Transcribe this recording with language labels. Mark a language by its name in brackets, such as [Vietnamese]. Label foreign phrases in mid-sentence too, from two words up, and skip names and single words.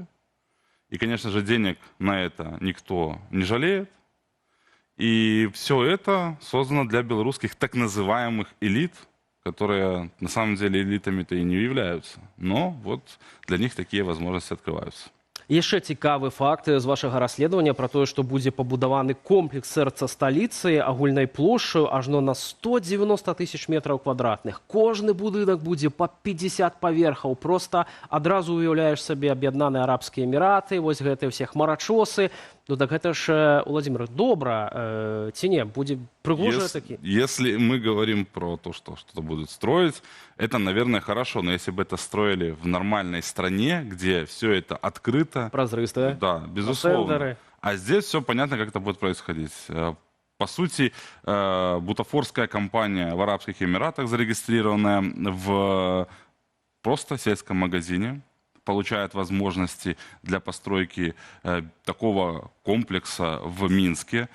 [Russian] И, конечно же, денег на это никто не жалеет. И все это создано для белорусских так называемых элит, которые на самом деле элитами-то и не являются. Но вот для них такие возможности открываются. [Belarusian] Яшчэ цікавы факт з вашага расследавання пра тое, што будзе пабудаваны комплекс сэрца сталіцы агульнай плошчаю ажно на 190 тысяч метраў квадратных. Кожны будынак будзе па 50 паверхаў. Проста адразу уяўляеш сабе Аб'яднаныя Арабскія Эміраты, вось гэтыя ўсе хмарачосы. Ну так гэта ж, Владимир, добра ці не? Будзе прыгожа такі? [Russian] Если мы говорим про то, что что-то будут строить, это, наверное, хорошо. Но если бы это строили в нормальной стране, где все это открыто... [Belarusian] Прозрыстая. [Russian] Да, безусловно. Тендеры. А здесь все понятно, как это будет происходить. По сути, бутафорская компания в Арабских Эмиратах, зарегистрированная в просто сельском магазине, получает возможности для постройки такого комплекса в Минске.